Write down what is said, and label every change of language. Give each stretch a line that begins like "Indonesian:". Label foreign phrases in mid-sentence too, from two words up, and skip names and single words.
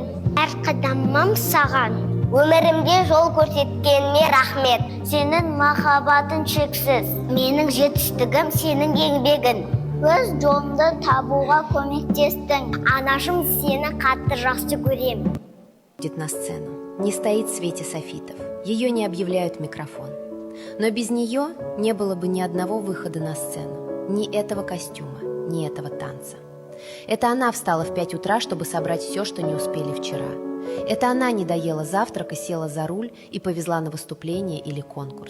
Kazakh: Әр қадамым саған. Өмірімде жол көрсеткеніңе рахмет. Сенің махаббатың шексіз. Менің жетістігім сенің еңбегің. Өз жолымды табуға көмектестің. Анашым, сені қатты жақсы көрем.
Russian: На сцену. Не стоит в свете софитов. Ее не объявляют в микрофон. Но без нее не было бы ни одного выхода на сцену. Ни этого костюма, ни этого танца. Это она встала в 5 утра, чтобы собрать все, что не успели вчера. Это она не доела завтрак и села за руль и повезла на выступление или конкурс.